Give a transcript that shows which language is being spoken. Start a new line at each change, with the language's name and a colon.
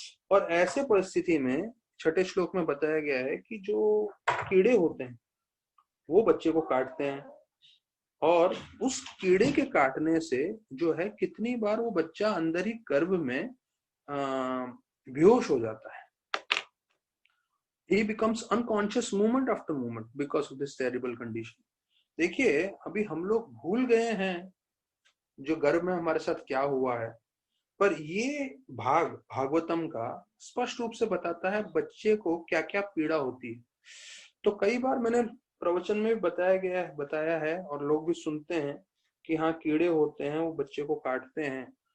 Hindi: और ऐसे परिस्थिति में 6ठे श्लोक में बताया गया है कि जो कीड़े होते हैं वो बच्चे को काटते हैं, और उस कीड़े के काटने से जो है कितनी बार वो बच्चा अंदर ही गर्भ में बेहोश हो जाता है।
English: He becomes unconscious moment after moment because of this terrible condition.
Hindi: देखिए अभी हम लोग भूल गए हैं जो गर्भ में हमारे साथ क्या हुआ है, पर ये भागवतम का स्पष्ट रूप से बताता है बच्चे को क्या क्या पीड़ा होती है। तो कई बार मैंने प्रवचन में भी बताया है और लोग भी सुनते हैं कि हाँ कीड़े होते हैं, वो बच्चे को काटते हैं।